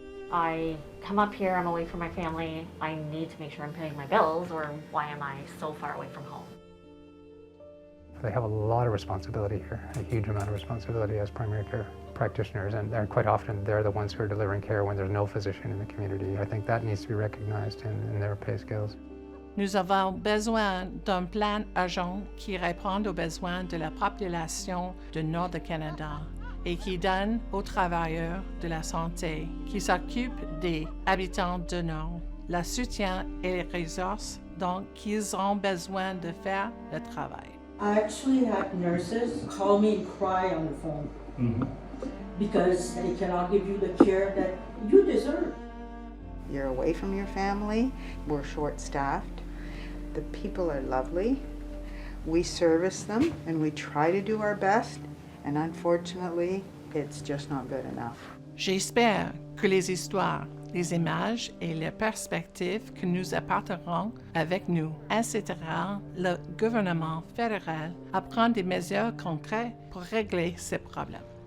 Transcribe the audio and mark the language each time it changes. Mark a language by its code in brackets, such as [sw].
[en] I come up here, I'm away from my family, I need to make sure I'm paying my bills, or why am I so far away from home? They have a lot of responsibility here, a huge amount of responsibility as primary care practitioners, and quite often they're the ones who are delivering care when there's no physician in the community. I think that needs to be recognized in their pay scales. [fr] Nous avons besoin d'un plan urgent qui réponde aux besoins de la population du Nord du Canada et qui donne aux travailleurs de la santé qui s'occupent des habitants du Nord le soutien et les ressources dont ils ont besoin de faire le travail. [en] I actually had nurses call me and cry on the phone because they cannot give you the care that you deserve. You're away from your family, we're short-staffed, the people are lovely, we service them and we try to do our best, and unfortunately, it's just not good enough. [fr] J'espère que les histoires les images et les perspectives que nous apporterons avec nous inciteront le gouvernement fédéral à prendre des mesures concrètes pour régler ces problèmes.